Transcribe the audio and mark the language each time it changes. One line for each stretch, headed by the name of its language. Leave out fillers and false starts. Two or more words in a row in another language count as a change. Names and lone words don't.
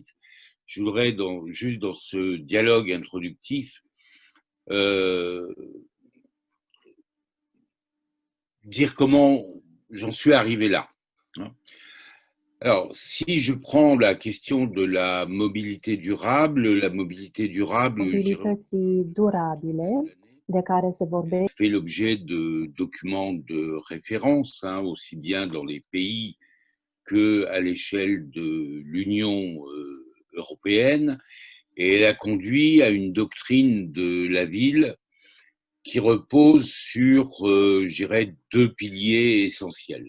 French: Je voudrais, juste dans ce dialogue introductif, dire comment j'en suis arrivé là. Alors, si je prends la question de la mobilité durable,
Romanian: Mobilității durabile, de care se vorbește,
French: fait l'objet de documents de référence, aussi bien dans les pays qu'à l'échelle de l'Union européenne, et elle a conduit à une doctrine de la ville qui repose sur, je dirais, deux piliers essentiels.